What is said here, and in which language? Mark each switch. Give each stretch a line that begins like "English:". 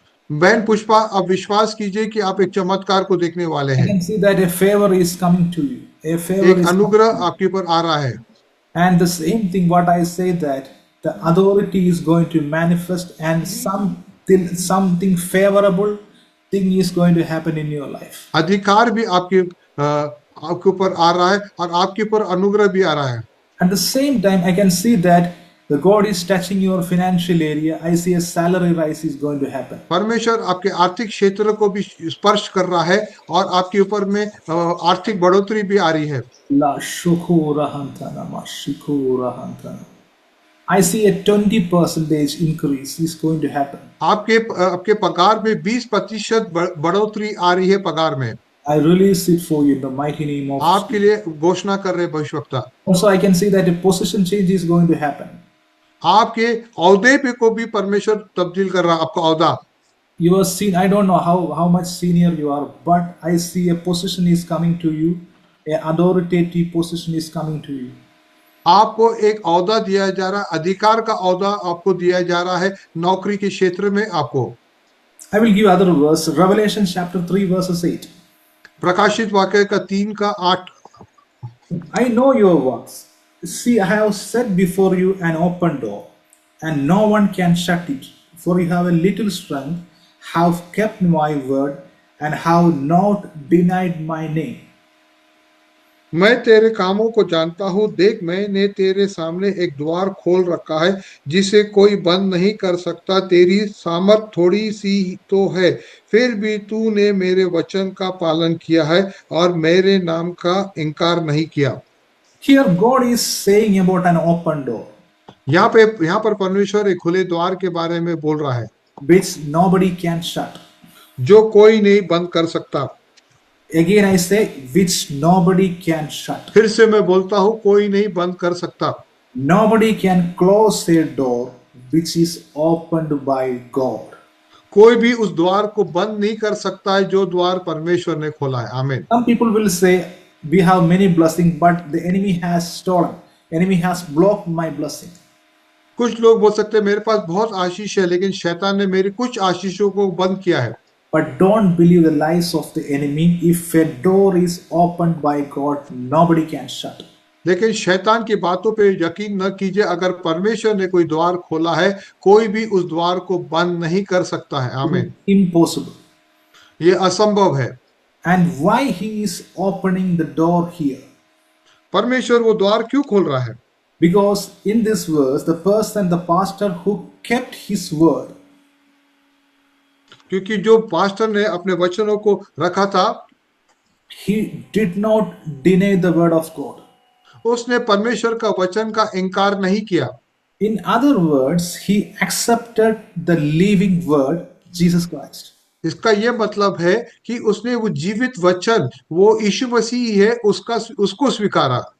Hindi: बहन पुष्पा, आप विश्वास कीजिए कि आप एक चमत्कार को देखने वाले हैं।
English: I can see that a favor is coming to you. A favor
Hindi: एक
English: is
Hindi: अनुग्रह आपके ऊपर आ रहा है।
English: And the same thing what I say that the authority is going to manifest and something favorable thing is going to happen in your life.
Hindi: अधिकार भी आपके ऊपर आ रहा है और आपके ऊपर अनुग्रह भी आ रहा है।
English: At the same time I can see that the God is touching your financial area. I see a salary rise is going to happen.
Hindi: परमेश्वर आपके आर्थिक क्षेत्र को भी स्पर्श कर रहा है और आपके ऊपर में आर्थिक बढ़ोतरी भी आ रही है। La shukurahantana ma shukurahantana.
English: I see a 20% increase is going to happen.
Hindi: आपके पगार में 20% बढ़ोतरी आ रही है पगार में।
English: I release it for you in the mighty name of
Hindi: आपके
English: Jesus.
Hindi: लिए घोषणा कर रहे भविष्यवक्ता।
English: Also, I can see that a position change is going to happen.
Hindi: आपके औहदे पे को भी परमेश्वर तब्दील कर रहा, आपका औहदा।
English: You are seen, I don't know how much senior you are, but I see a position is coming to you, a authoritative position is coming to you.
Hindi: आपको एक औहदा दिया जा रहा है, अधिकार का औहदा आपको दिया जा रहा है नौकरी के क्षेत्र में आपको।
English: I will give other verse, Revelation chapter 3 verses 8.
Hindi: प्रकाशित वाक्य का 3 का 8।
English: I know your works. See, I have set before you an open door, and no one can shut it. For you have a little strength, have kept my word, and have not denied my name.
Hindi: मैं तेरे कामों को जानता हूँ, देख मैंने तेरे सामने एक द्वार खोल रखा है जिसे कोई बंद नहीं कर सकता। तेरी सामर्थ थोड़ी सी तो है, फिर भी तूने मेरे वचन का पालन किया है और मेरे नाम का इनकार नहीं किया।
English: Here, God is saying about an open door,
Hindi: यहाँ पर परमेश्वर एक खुले द्वार के बारे में बोल रहा है
English: which nobody can shut.
Hindi: जो कोई नहीं बंद कर सकता।
English: Again, I say, which nobody can shut.
Hindi: फिर से मैं बोलता हूँ, कोई नहीं बंद कर सकता।
English: Nobody can close a door which is opened by God.
Hindi: कोई भी उस द्वार को बंद नहीं कर सकता है जो द्वार परमेश्वर ने खोला है। आमीन।
English: Some people will say, we have many blessings, but the enemy has stolen. Enemy has blocked my blessing.
Hindi: कुछ लोग बोल सकते हैं मेरे पास बहुत आशीष है, लेकिन शैतान ने मेरी कुछ आशीषों को बंद किया है।
English: But don't believe the lies of the enemy. If a door is opened by God, nobody can shut.
Hindi: लेकिन शैतान की बातों पे यकीन न कीजिए। अगर परमेश्वर ने कोई द्वार खोला है, कोई भी उस द्वार को बंद नहीं कर सकता है। आमीन।
English: Impossible.
Hindi: ये असंभव है।
English: And why he is opening the door here?
Hindi: परमेश्वर वो द्वार क्यों खोल रहा है?
English: Because in this verse, the person, the pastor who kept his word,
Hindi: क्योंकि जो पास्टर ने अपने वचनों को रखा था,
English: he did not deny the word of God.
Hindi: उसने परमेश्वर का वचन का इनकार नहीं किया।
English: In other words, he accepted the living word, Jesus Christ.
Hindi: इसका यह मतलब है कि उसने वो जीवित वचन, वो यीशु मसीह है, उसको स्वीकारा।